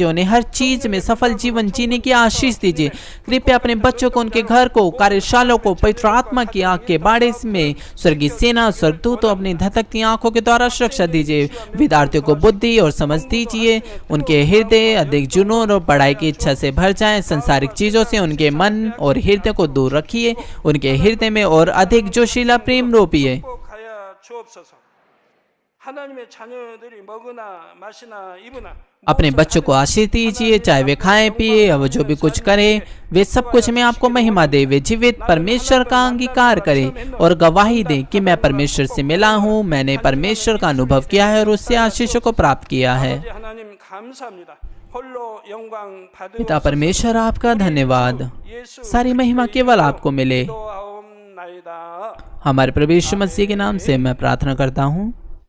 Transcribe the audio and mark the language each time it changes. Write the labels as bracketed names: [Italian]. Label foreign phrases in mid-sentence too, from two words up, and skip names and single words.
[Hindi] उन्हें हर चीज में सफल जीवन जीने की आशीष दीजिए। कृपया अपने बच्चों को, उनके घर को, कार्यशालाओं को पवित्र आत्मा की आग के बाड़े में स्वर्गीय सेना, स्वर्गदूतों अपनी धधकती आंखों के द्वारा सुरक्षा दीजिए। विद्यार्थियों को बुद्धि और समझ दीजिए। उनके हृदय अधिक जुनून और पढ़ाई की इच्छा से भर जाएं। संसारिक चीजों से उनके मन और हृदय को दूर रखिए। उनके हृदय में और अधिक जोशीला प्रेम रोपिए। [Korean] 하나님의 자녀들이 먹으나 마시나 입으나 [Hindi] अपने बच्चों को आशीष दीजिए, चाहे वे खाएं पिए या वो जो भी कुछ करें, वे सब कुछ में आपको महिमा दे। वे जीवित परमेश्वर का अंगीकार करें और गवाही दें कि मैं परमेश्वर से मिला हूँ, मैंने परमेश्वर का अनुभव किया है और उससे आशीषों को प्राप्त किया है। [Korean] 아버지 하나님 감사합니다. 홀로 영광 [Hindi] पिता [Korean] 받으옵소서. [Hindi] परमेश्वर आपका धन्यवाद, 예수 सारी महिमा केवल आपको मिले। [Korean] 기도하옵나이다. [Hindi] हमारे प्रभु यीशु मसीह के नाम से मैं प्रार्थना करता हूँ।